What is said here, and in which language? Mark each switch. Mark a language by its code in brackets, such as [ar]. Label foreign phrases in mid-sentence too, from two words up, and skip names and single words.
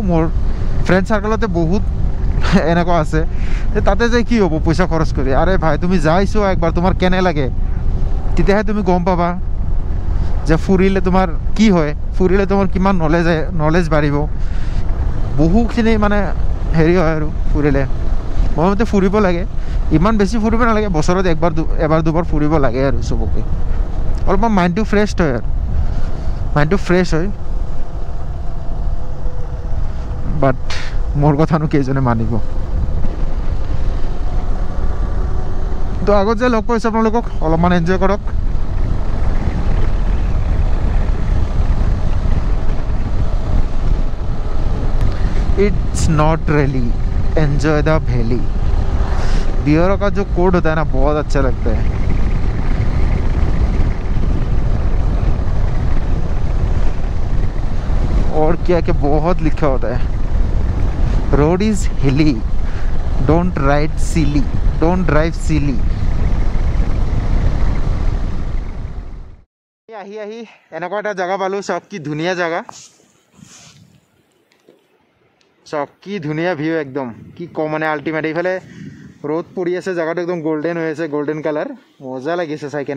[as] মোৰ ফ্ৰেণ্ড চাৰ্কলতে বহুত এনেকুৱা আছে যে তাতে যাই কি হ'ব পইচা খৰচ কৰি [hi] अरे भाई [as] তুমি যাইছো একবাৰ তোমাৰ কেনে লাগে তেতিয়াহে তুমি গম পাবা যে ফুৰিলে তোমাৰ কি হয় ফুৰিলে তোমাৰ কিমান নলেজ বাঢ়িব বহুখিনি মানে হেৰি হয় আৰু ফুৰিলে মোৰ মতে ফুৰিব লাগে, ইমান বেছি ফুৰিব নালাগে, বছৰত এবাৰ দুবাৰ ফুৰিব লাগে আৰু চবকে, অলপমান মাইণ্ডটো ফ্ৰেছ হয় আৰু মাইণ্ডটো ফ্ৰেছ হয়। বাট মোৰ কথানো কেইজনে মানিব। তো আগত যে লগ পাইছোঁ আপোনালোকক, অলপমান এনজয় কৰক। [en] It's not rally, enjoy the valley. [hi] बियरों का जो कोड होता है ना, बहुत अच्छा लगता है। और क्या क्या बहुत लिखा होता है, [en] Road is hilly, don't ride silly, don't drive silly. [as] আহি আহি এনেকুৱা এটা জেগা পালোঁ, চাওক কি ধুনীয়া জেগা, চাওক কি ধুনীয়া ভিউ, একদম কি কম মানে আল্টিমেট। এইফালে ৰ'দ পৰি আছে, জেগাটো একদম গল্ডেন হৈ আছে, গল্ডেন কালাৰ, মজা লাগিছে চাই কেনে।